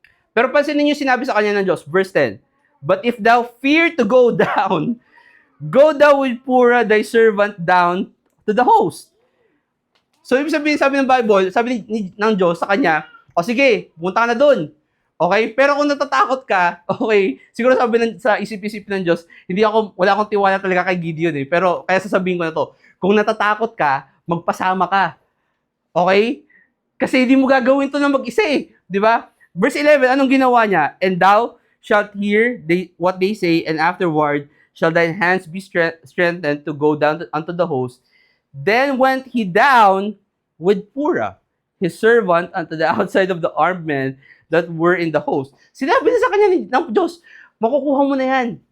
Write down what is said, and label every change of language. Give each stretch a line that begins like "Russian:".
Filipino: Pero pansinin niyo sinabi sa kanya ng Diyos, verse 10.
English: But if thou fear to go down, go thou with Purah thy servant down to the host.
Filipino: So ibig sabihin, sabi ng Bible, sabi ng Diyos sa kanya, o sige, pumunta ka na doon. Okay? Pero kung natatakot ka, okay, siguro sabi sa isip-isip ng Diyos, wala akong tiwala talaga kay Gideon eh. Pero kaya sasabihin ko na to, kung natatakot ka, magpasama ka. Okay? Kasi hindi mo gagawin to na mag-isa eh. Di ba? Verse 11, anong ginawa niya?
English: And thou shalt hear what they say, and afterward shall thine hands be strengthened to go down unto the host. Then went he down with Purah. his servant unto the outside of the armed men that were in the host.
Filipino: Sinabi na sa kanya ng Diyos, makukuha mo na yan.